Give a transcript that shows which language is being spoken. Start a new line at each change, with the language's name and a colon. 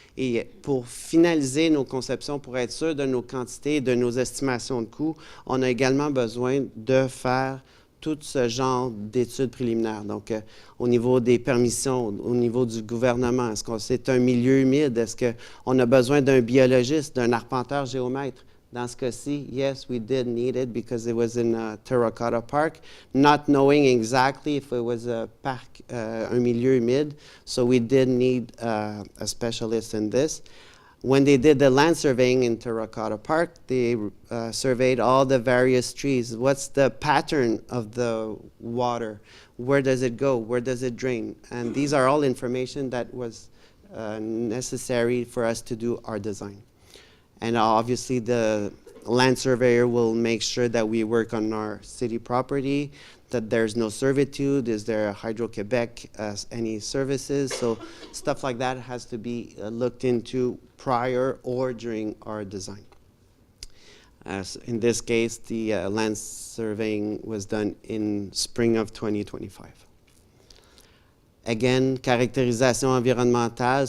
French: Et pour finaliser nos conceptions, pour être sûr de nos quantités, de nos estimations de coûts, on a également besoin de faire tout ce genre d'études préliminaires. Donc, au niveau des permissions, au niveau du gouvernement, est-ce que c'est un milieu humide? Est-ce qu'on a besoin d'un biologiste, d'un arpenteur géomètre? Dans ce cas-ci,
English: yes, we did need it because it was in a terracotta park, not knowing exactly if it was a parc,
French: un milieu humide.
English: So we did need a specialist in this. When they did the land surveying in Terracotta Park, they surveyed all the various trees. What's the pattern of the water? Where does it go? Where does it drain? And these are all information that was necessary for us to do our design. And obviously, the land surveyor will make sure that we work on our city property, that there's no servitude, is there Hydro-Quebec, any services? So stuff like that has to be looked into prior or during our design. In this case, the land surveying was done in spring of 2025. Again,
French: caractérisation environnementale.